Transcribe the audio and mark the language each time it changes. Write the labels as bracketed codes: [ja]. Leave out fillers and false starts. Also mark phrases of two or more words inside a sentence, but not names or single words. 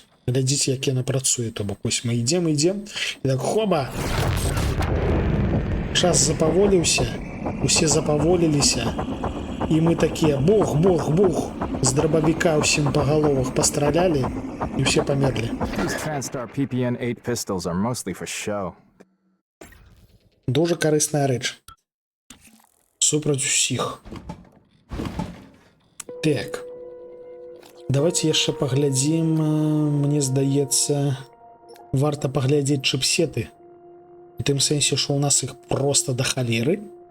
[be] Глядзіце, як яна працуе, то бок ось мы ідзем, і так хоба! Час запаволіўся, усе запаволіліся, і мы такія бух, з драбавіка ўсім па галовах пастралялі, і ўсе памерлі. [en] These TranStar PPN-8 pistols are mostly for show. [be] Дуже карысная рэч. Супраць усіх. Так. Давайте яшчэ паглядзім, мне здаецца, варта паглядзець чыпсеты. У тым сэнсе, што ў нас іх проста да халеры.